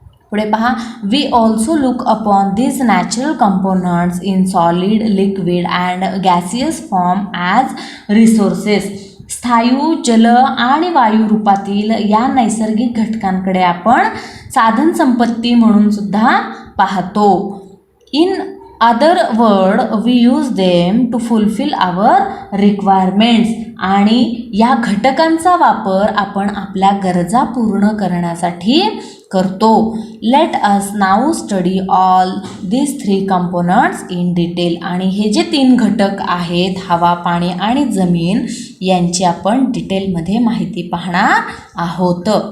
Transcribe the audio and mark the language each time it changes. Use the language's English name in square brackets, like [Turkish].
[Marathi] पुढे पहा. [English] We also look upon this natural components in solid, liquid and gaseous form as resources. [Marathi] स्थायू, जल आणि वायू रूपातील या नैसर्गिक घटकांकडे आपण साधनसंपत्ती म्हणून सुद्धा पाहतो. [English] In other word we use them to fulfil our requirements. [Marathi] आणि या घटकांचा वापर आपण आपल्या गरजा पूर्ण करण्यासाठी करतो. [English] Let us now study all this 3 components in detail. [Marathi] आणि हे जे 3 घटक आहेत, हवा, पाणी आणि जमीन, यांची आपण डिटेलमध्ये माहिती पाहणार आहोत.